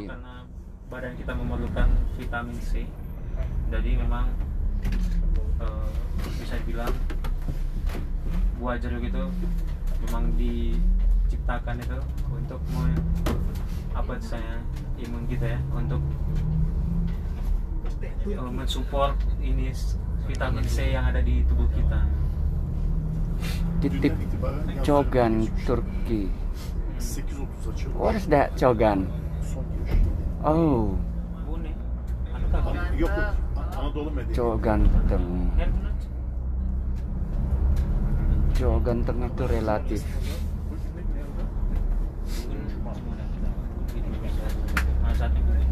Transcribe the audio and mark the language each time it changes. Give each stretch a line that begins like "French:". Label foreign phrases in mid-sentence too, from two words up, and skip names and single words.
Indonesian: itu karena badan kita memerlukan vitamin C. Jadi memang bisa dibilang buah jeruk itu memang diciptakan itu untuk imun kita ya, untuk mensupport ini vitamin C yang ada di tubuh kita. Titik Çogan, Turki.
Turkish: 8.30 açıyor.
English: What is that, Çogan?
Turkish: Son giriş. Oh, Bu ne?
Indonesian: Anu kah?
Turkish: Yok Anadolu medeniyeti.
Indonesian: Coganteng. Her bulan. Coganteng itu relatif. Nah, saat itu